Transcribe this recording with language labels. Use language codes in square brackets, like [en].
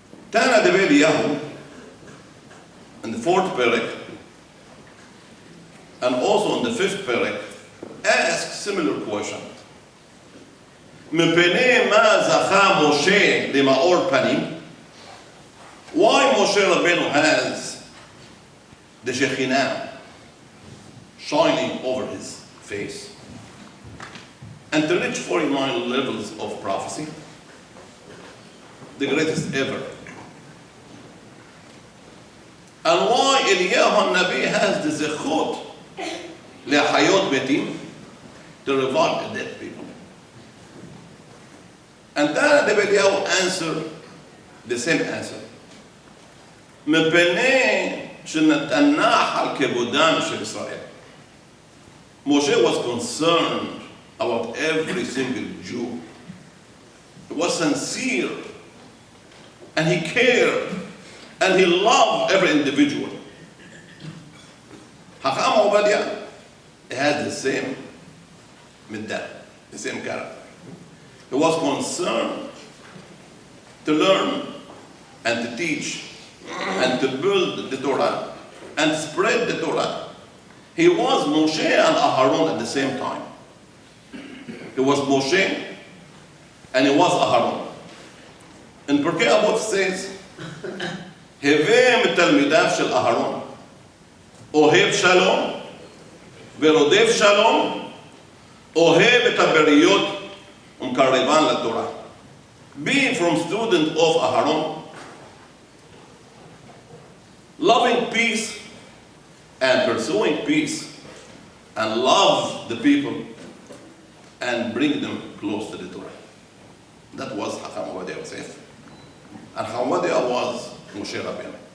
[en] Tana Debe Eliyahu, in the 4th perek, and also in the 5th perek, asks similar question. [he] מפני מה זכה משה למאור פנים? [en] Why Moshe Rabbeinu has the Shekhinah shining over his face? And to reach 49 levels of prophecy, the greatest ever. And why Eliyahu Nabi has the zechut le'hayot betim, to revive the dead people. And then the Eliyahu answered the same answer. [he] מפני שנתנח על כבודם של ישראל. [en] Moshe was concerned about every single Jew. He was sincere, and he cared, and he loved every individual. Hacham Obadiah had the same middah, the same character. He was concerned to learn and to teach and to build the Torah and spread the Torah. He was Moshe and Aharon at the same time. He was Moshe and he was Aharon. In Pirkei Avot says, [he] הווה מתלמידיו של אהרון, אוהב שלום ורודף שלום, אוהב את הבריות ומקרבן לתורה. [en] Being from student of Aharon, loving peace and pursuing peace, and love the people and bring them close to the Torah. That was Hacham Obadiah Yosef. And Hacham Obadiah was Moshe Rabbeinu.